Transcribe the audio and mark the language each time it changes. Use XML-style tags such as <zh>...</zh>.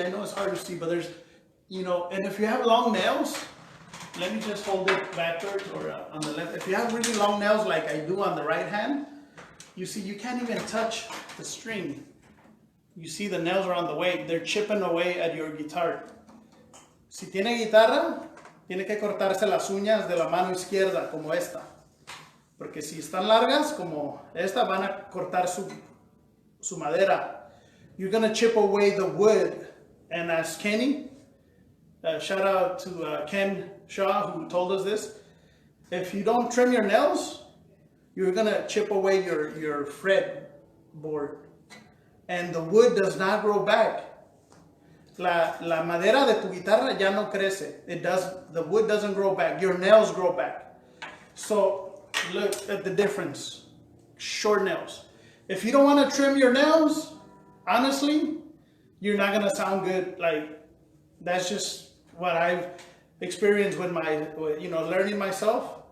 <en>I know it's hard to see, but there's, you know, and if you have long nails, let me just hold it backwards or on the left. If you have really long nails like I do on the right hand, you see, you can't even touch the string. You see the nails are on the way. They're chipping away at your guitar.</en> <es>Si tiene guitarra, tiene que cortarse las uñas de la mano izquierda, como esta. Porque si están largas, como esta, van a cortar su madera.</es> <en>You're going to chip away the wood. And as Kenny, shout out to Ken Shaw, who told us this. If you don't trim your nails, you're gonna chip away your fretboard, and the wood does not grow back.</en> <es>La madera de tu guitarra ya no crece.</es> <en>The wood doesn't grow back. Your nails grow back. So look at the difference. Short nails. If you don't want to trim your nails, honestly, you're not gonna sound good. Like, that's just what I've experienced with my, you know, learning myself.</en>